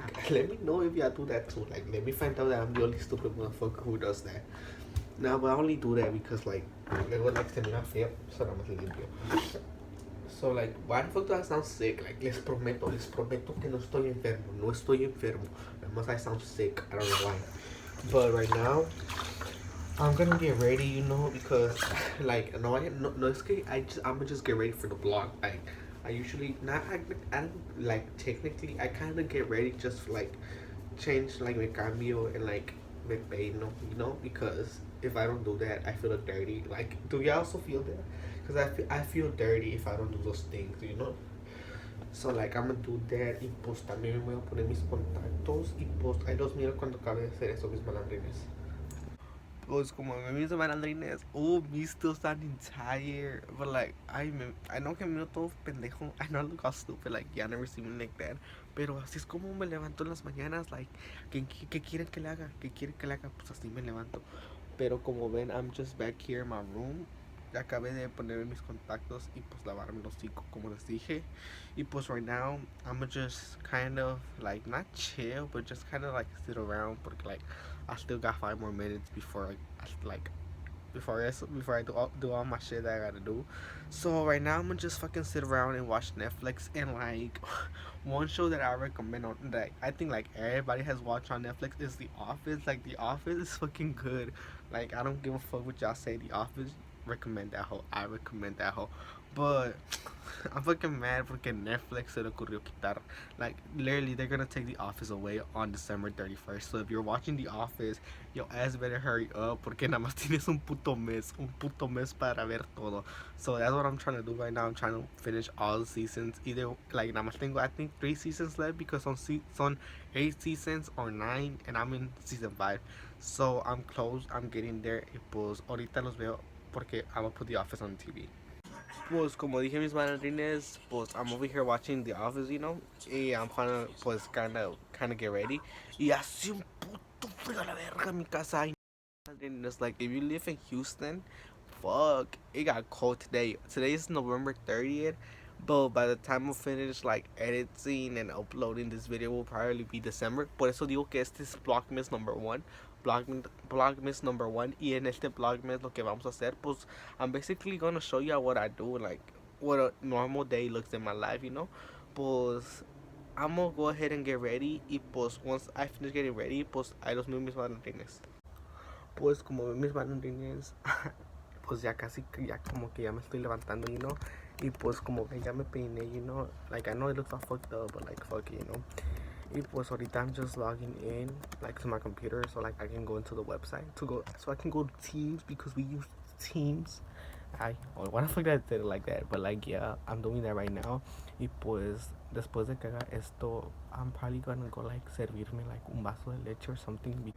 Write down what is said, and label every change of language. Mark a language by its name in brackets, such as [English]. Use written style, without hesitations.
[English] Like let me know if you do that too, like let me find out that I'm the only stupid motherfucker who does that. No, but I only do that because like [Spanish] luego [English] like [Spanish] se mira feo, [English] so [Spanish] nada más limpio. [English] So like, why the fuck do I sound sick? [Spanish] Like, les prometo que no estoy enfermo. No estoy enfermo. Además, [English] I sound sick. I don't know why. But right now, I'm gonna get ready, you know, because like, [Spanish] no, es que [English] I'm gonna just get ready for the vlog. Like, I usually not, I don't like technically. I kind of get ready just for, like change like [Spanish] me cambio [English] and like [Spanish] me peino, [English] you know, because if I don't do that, I feel dirty. Like, do you also feel that? Because I feel dirty if I don't do those things, you know. So like I'm gonna do that. [Spanish] Y pues también me voy a poner mis contactos. Y pues ahí los miro cuando acabe de hacer eso, mis malandrines. Pues como mis malandrines, me [English] still sounding tired. But like I know [Spanish] que me miro todo pendejo. [English] I know I look all stupid, like y'all never see me like that. [Spanish] Pero así es como me levanto en las mañanas. Like, ¿qué quieren que le haga? ¿Qué quieren que le haga? Pues así me levanto. Pero como ven, [English] I'm just back here in my room. [Spanish] Acabé de ponerme mis contactos y pues lavarme los hocico como les dije. Y pues [English] right now I'm just kind of like not chill, but just kind of like sit around porque like I still got 5 more minutes before before I do all my shit that I gotta do. So right now I'm gonna just fucking sit around and watch Netflix. And like one show that I recommend on that I think like everybody has watched on Netflix is The Office. Like The Office is fucking good. Like I don't give a fuck what y'all say. The Office, recommend that hoe. I recommend that hoe. But I'm fucking mad [Spanish] porque Netflix se le ocurrió quitar. [English] Like literally they're gonna take The Office away on December 31st. So if you're watching The Office, your ass better hurry up [Spanish] porque nada más tienes un puto mes para ver todo. [English] So that's what I'm trying to do right now. I'm trying to finish all the seasons. Either like [Spanish] nada más tengo [English] I think 3 seasons left because on 8 seasons or 9 and I'm in season 5. So I'm close. I'm getting there. [Spanish] Y pues ahorita los veo porque [English] I'm gonna put The Office on TV. [Spanish] Pues como dije, mis malandrines, pues [English] I'm over here watching The Office, you know, y I'm trying pues kind of get ready. [Spanish] Y hace un puto frío a la verga en mi casa. [English] And it's like if you live in Houston, fuck, it got cold today. Today is November 30th, but by the time we finish like editing and uploading this video will probably be December. [Spanish] Por eso digo que este es Vlogmas [English] number 1, Vlogmas number 1. [Spanish] Y en este Vlogmas lo que vamos a hacer, pues, [English] I'm basically gonna show you what I do, like, what a normal day looks in my life, you know? Pues, I'm gonna go ahead and get ready. [Spanish] Y pues, [English] once I finish getting ready, [Spanish] pues, ahí los veo mis malandrines. Pues, como ven mis malandrines, pues ya casi, ya como que ya me estoy levantando, you know? Y pues como ven ya me peiné, you know? [English] Like, I know it looks all fucked up, but like, fuck it, you know? [Spanish] Y pues ahorita [English] I'm just logging in, like, to my computer, so like I can go into the website so I can go to Teams, because we use Teams. Why the fuck did I say it like that? But like, yeah, I'm doing that right now. [Spanish] Y pues después de que haga esto, [English] I'm probably gonna go like [Spanish] servirme like un vaso de leche [English] or something.